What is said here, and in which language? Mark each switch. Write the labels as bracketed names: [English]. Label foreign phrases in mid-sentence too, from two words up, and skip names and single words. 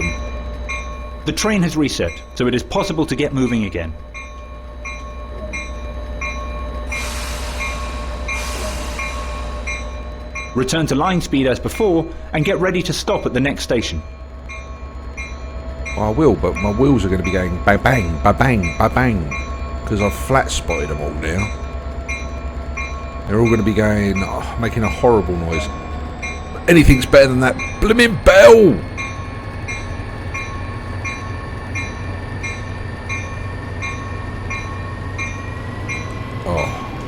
[English] The train has reset, so it is possible to get moving again. Return to line speed as before, and get ready to stop at the next station. I will, but my wheels are going to be going bang bang, ba bang, ba bang, because I've flat spotted them all now. They're all going to be going, making a horrible noise. Anything's better than that blimmin' bell! Oh.